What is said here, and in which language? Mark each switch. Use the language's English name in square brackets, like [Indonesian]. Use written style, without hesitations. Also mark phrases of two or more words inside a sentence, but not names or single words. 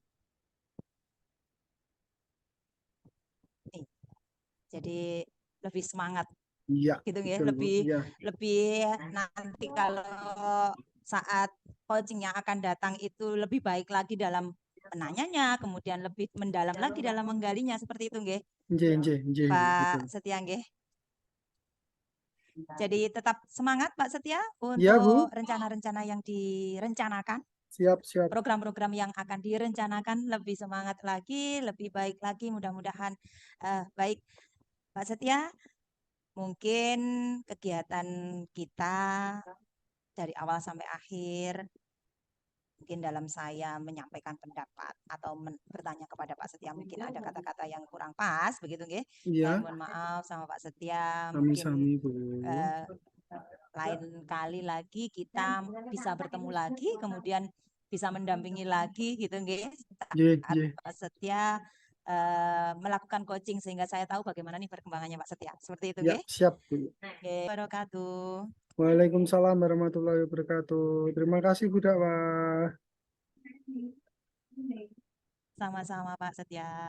[Indonesian] Nih, jadi lebih semangat Iya, gitu ya, betul Bu. Iya, lebih nanti kalau saat coaching yang akan datang itu lebih baik lagi dalam menanyanya, kemudian lebih mendalam lagi dalam menggalinya, seperti itu nggih, [Javanese] nggih, nggih, nggih, Bu, betul. [Indonesian] Pak Setia nggih. Jadi tetap semangat Pak Setia Iya Bu, untuk rencana-rencana yang direncanakan, siap, siap. program-program yang akan direncanakan, lebih semangat lagi, lebih baik lagi, mudah-mudahan baik Pak Setia. Mungkin kegiatan kita dari awal sampai akhir, mungkin dalam saya menyampaikan pendapat atau bertanya kepada Pak Setia, mungkin ada kata-kata yang kurang pas, begitu nggih. Saya Iya, mohon maaf sama Pak Setia, mungkin sami-sami Bu. eh, lain kali lagi kita bisa bertemu lagi, kemudian bisa mendampingi lagi, gitu nggih. Nggih, Saat nggih. Pak Setia melakukan coaching sehingga saya tahu bagaimana nih perkembangannya Pak Setia. Seperti itu Ya, nggih. siap Bu. Oke, wabarakatuh. [Arabic] وعليكم السلام ورحمة الله وبركاته. [Indonesian] Terima kasih Bu Dakwah. Sama-sama Pak Setia.